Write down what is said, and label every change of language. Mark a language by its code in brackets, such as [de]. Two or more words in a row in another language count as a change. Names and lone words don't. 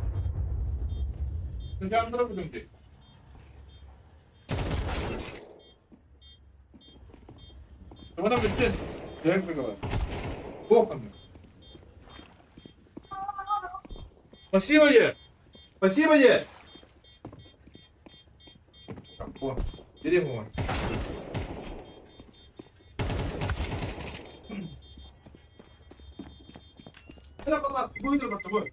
[tr] Sıçandırabilirim diyor. Tamam bitti. Direkt bakalım. [ru] Боком. Спасибо тебе. Спасибо тебе. О, бери его. [tr] Merhabalar, buyurun bakalım, buyurun.